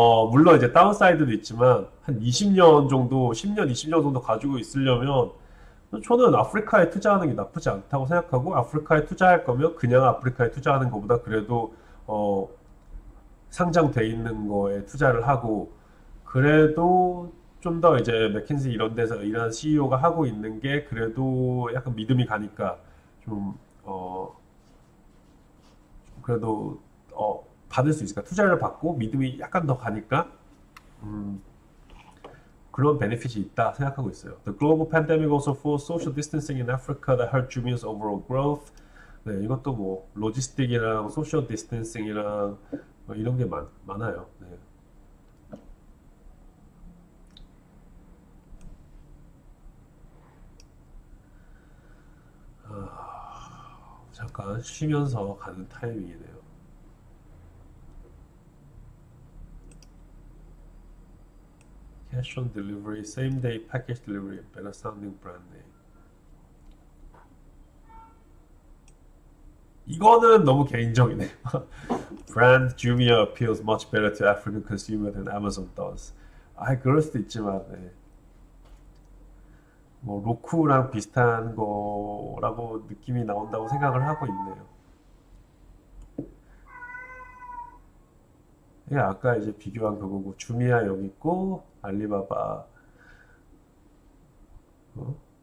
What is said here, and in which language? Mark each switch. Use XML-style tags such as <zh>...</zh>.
<ko>물론 이제 다운사이드도 있지만 한 20년 정도, 10년, 20년 정도 가지고 있으려면 저는 아프리카에 투자하는 게 나쁘지 않다고 생각하고 아프리카에 투자할 거면 그냥 아프리카에 투자하는 것보다 그래도 상장돼 있는 거에 투자를 하고 그래도 좀 더 이제 맥킨지 이런 데서 일하는 CEO가 하고 있는 게 그래도 약간 믿음이 가니까 좀 그래도 받을 수 있을까? 투자를 받고 믿음이 약간 더 가니까 음, 그런 베네핏이 있다 생각하고 있어요.</ko> <en>The global pandemic also forced social distancing in Africa that hurt Jumia's overall growth.</en> <ko>네, 이것도 뭐 로지스틱이랑 소셜 디스텐싱이랑 이런 게 많아요. 네. 잠깐 쉬면서 가는 타이밍이네요.</ko> <en>Cash on delivery, same day package delivery, better sounding brand name.</en> <ko>이거는 너무 개인적이네요.</ko> <en>Brand Jumia appeals much better to African consumer than Amazon does.</en> <ko>그럴 수도 있지만, 네. 뭐 로쿠랑 비슷한 거라고 느낌이 나온다고 생각을 하고 있네요. 이게 아까 이제 비교한 그거고 주미아 여기 있고 알리바바 어?</ko>